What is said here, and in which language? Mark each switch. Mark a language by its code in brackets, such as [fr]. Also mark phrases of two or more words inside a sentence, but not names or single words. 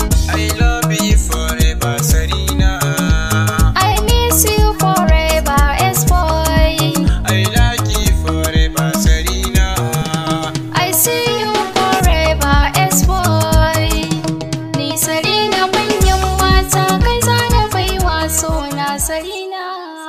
[en] I love you forever, Sarina. I miss you forever, S-Boy. I like you forever, Sarina. I see you forever, S-Boy. [ha] Ni Sarina manyan mata, kai za na baiwa suna Sarina.